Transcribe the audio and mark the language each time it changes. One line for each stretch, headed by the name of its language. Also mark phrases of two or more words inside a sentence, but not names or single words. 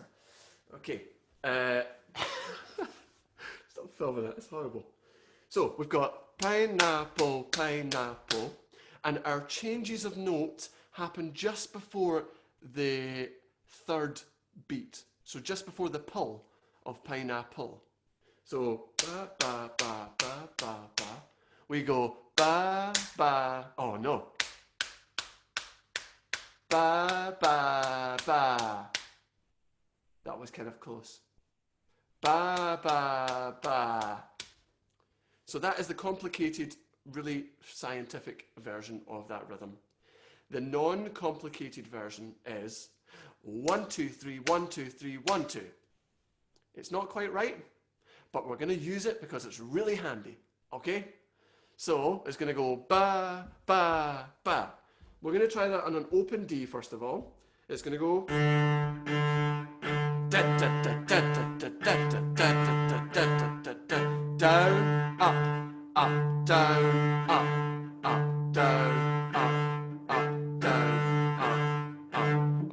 English: Okay. Stop filming it. It's horrible. So we've got pineapple, pineapple, and our changes of note happen just before the 3rd beat. So just before the pull of pineapple. So ba ba ba ba ba ba. We go ba ba. Oh no. Ba ba ba. That was kind of close. Ba ba ba. So that is the complicated, really scientific version of that rhythm. The non-complicated version is 1, 2, 3, 1, 2, 3, 1, 2. It's not quite right, but we're going to use it because it's really handy. Okay? So it's going to go ba, ba, ba. We're going to try that on an open D first of all. It's going to go down, up, up, down, up, up, down, up, down, up.